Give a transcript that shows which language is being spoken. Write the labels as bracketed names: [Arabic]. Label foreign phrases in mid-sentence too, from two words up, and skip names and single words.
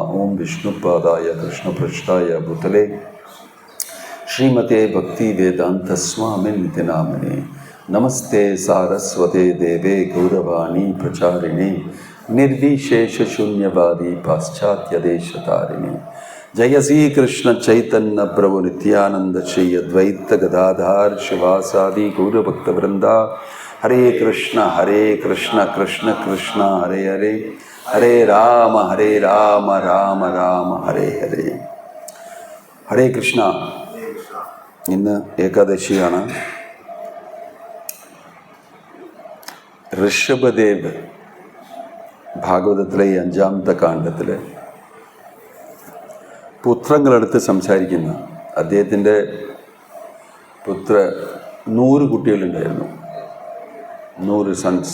[Sanskrit] ഓം വിഷ്ണുപാദായ കൃഷ്ണപൃഷ്ഠായ ഭൂതലേ ശ്രീമതേ ഭക്തിവേദാന്തസ്വാമിനിതി നാമിനെ. നമസ്തേ സാരസ്വതേ ദേവേ ഗൗരവാണി പ്രചാരിണേ നിർവിശേഷശൂന്യവാദി പാശ്ചാത്യദേശതാരിണേ. जय श्री कृष्ण चैतन्य प्रभु नित्यानंद श्री अद्वैत गदाधार शिवासादि गौरभक्त वृंदा. हरे कृष्ण कृष्ण कृष्ण हरे हरे हरे राम राम राम हरे हरे. हरे कृष्ण. [Malayalam] ഇന്ന് ഏകാദശിയാണ്. ഋഷഭദേവ് ഭാഗവതത്തിലെ 5-ാമത്തെ കാണ്ഡത്തിൽ പുത്രങ്ങളെടുത്ത് സംസാരിക്കുന്ന അദ്ദേഹത്തിൻ്റെ 100 കുട്ടികളുണ്ടായിരുന്നു, 100 സൺസ്.